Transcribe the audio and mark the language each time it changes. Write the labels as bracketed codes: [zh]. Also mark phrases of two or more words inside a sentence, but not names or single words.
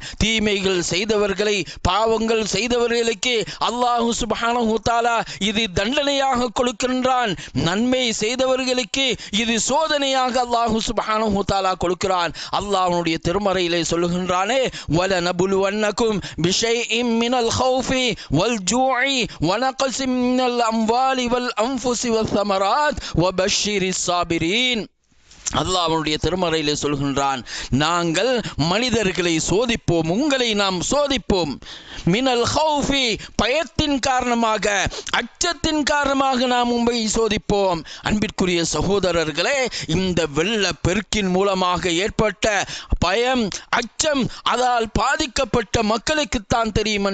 [ta] தீமைகள் செய்தவர்களை, பாவங்கள் செய்தவர்களுக்கு அல்லாஹ் [ar] سبحانه وتعالى [ta] இது தண்டனையாக கொடுக்கின்றான். நன்மை செய்தவர்களுக்கு இது சோதனையாக அல்லாஹ் [ar] سبحانه وتعالى [ta] கொடுக்கிறான். அல்லாஹ்வுடைய திருமறையிலே சொல்லுகின்றானே, [ar] ولنبلونكم بشيء من الخوف والجوع ونقص من الأموال والأنفس والثمرات وبشر الصابرين. [ta] அல்லாஹ்வுடைய திருமறையிலே சொல்கின்றான், நாங்கள் மனிதர்களை சோதிப்போம், உங்களை நாம் சோதிப்போம். [ar] من الخوف, [ta] பயத்தின் காரணமாக, அச்சத்தின் காரணமாக நாம் உங்களை சோதிப்போம். அன்பிற்குரிய சகோதரர்களே, இந்த வெள்ள பெருக்கின் மூலமாக ஏற்பட்ட பயம், அச்சம், அதால் பாதிக்கப்பட்ட மக்களுக்குத்தான் தெரியும்.